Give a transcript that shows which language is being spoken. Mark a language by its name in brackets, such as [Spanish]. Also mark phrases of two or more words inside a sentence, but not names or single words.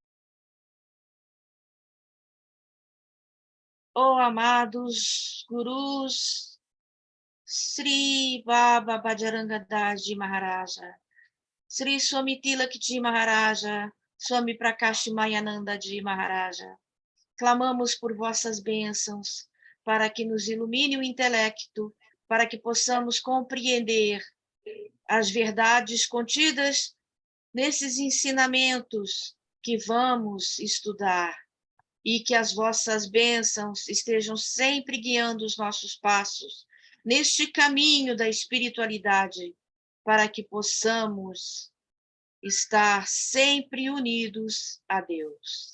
[Portuguese] Oh, amados gurus, Sri Baba Bhajarangadaji Maharaja, Sri Swami Tilakji Maharaja, Swami Prakash Mayanandaji Maharaja, clamamos por vossas bênçãos, para que nos ilumine o intelecto, para que possamos compreender as verdades contidas nesses ensinamentos que vamos estudar, e que as vossas bênçãos estejam sempre guiando os nossos passos neste caminho da espiritualidade, para que possamos estar sempre unidos a Deus.